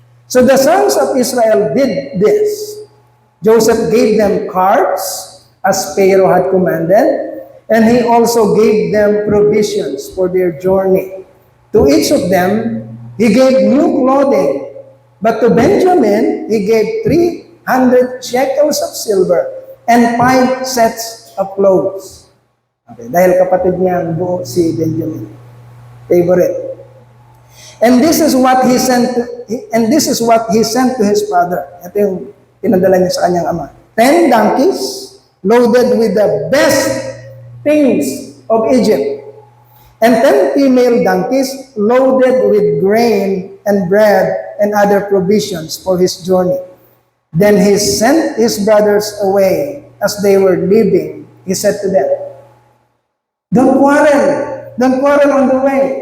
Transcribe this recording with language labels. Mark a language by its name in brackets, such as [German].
[English] So the sons of Israel did this. Joseph gave them carts, as Pharaoh had commanded, and he also gave them provisions for their journey. To each of them, he gave new clothing. But to Benjamin, he gave 300 shekels of silver and 5 sets of clothes. [Filipino] Okay, dahil kapatid niya ang buo si Benjamin. [English] Favorite. And this is what he sent to his father. [Filipino] Ito yung pinadala niya sa kanyang ama. [English] 10 donkeys loaded with the best things of Egypt, and 10 female donkeys loaded with grain and bread and other provisions for his journey. Then he sent his brothers away. As they were leaving, he said to them, Don't quarrel on the way.